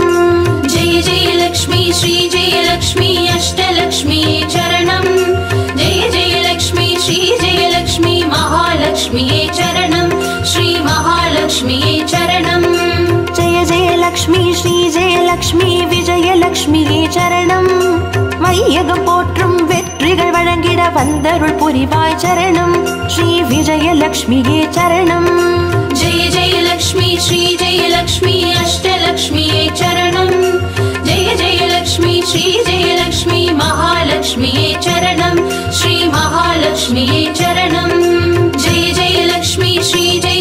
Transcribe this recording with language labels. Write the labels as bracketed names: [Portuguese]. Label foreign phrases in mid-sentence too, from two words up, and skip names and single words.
[Sanskrit] जय जय लक्ष्मी श्री जय लक्ष्मी अष्टलक्ष्मिये चरणम् जय जय लक्ष्मी श्री जय लक्ष्मी महालक्ष्मिये चरणम् श्री महालक्ष्मिये चरणम् जय जय लक्ष्मी श्री जय लक्ष्मी विजयलक्ष्मिये चरणम् [Tamil] வையகம் போற்றும் வெற்றிகள் வழங்கிட வந்தருள் புரிவாய் சரணம் ஸ்ரீ விஜயலக்ஷ்மியே சரணம் [Sanskrit] जय जय लक्ष्मी श्री जय लक्ष्मी अष्टलक्ष्मिये चरणम् जय जय लक्ष्मी श्री जय लक्ष्मी महालक्ष्मिये चरणम् श्री महालक्ष्मिये चरणम् जय जय लक्ष्मी श्री जय